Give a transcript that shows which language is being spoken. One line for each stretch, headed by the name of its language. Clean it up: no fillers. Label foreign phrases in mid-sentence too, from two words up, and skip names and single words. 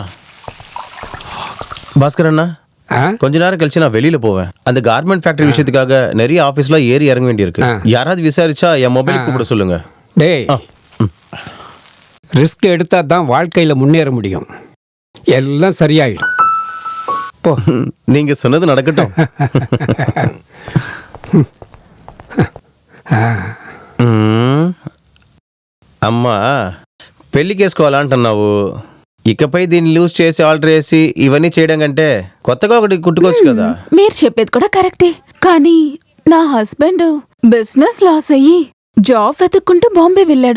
Tamil: பாஸ்கர் அண்ணா, கொஞ்ச நேரம் கழிச்சு நான் வெளியில போவேன். அந்த கார்மெண்ட் ஃபேக்டரி விஷயத்துக்காக நிறைய ஆபீஸ்ல ஏறி இறங்க வேண்டியிருக்கு. யாராவது விசாரிச்சா என் மொபைல் கூப்பிட சொல்லுங்க. டேய், ரிஸ்க் எடுத்தா தான் வாழ்க்கையில முன்னேற முடியும். எல்லாம் சரியாயிடும். போ. நீங்க சொன்னது நடக்கட்டும்.
Telugu: అమ్మా పెళ్లి చేసుకోవాలంటున్నావు. ఇకపై దీన్ని లూజ్ చేసి ఆల్టర్ చేసి ఇవన్నీ చేయడం కంటే కొత్తగా ఒకటి కుట్టుకోవచ్చు కదా. మీరు చెప్పేది కూడా కరెక్టే, కానీ నా హస్బెండ్
English: business loss
Telugu: అయ్యి జాబ్ వెతుక్కుంటూ బాంబే వెళ్ళాడు.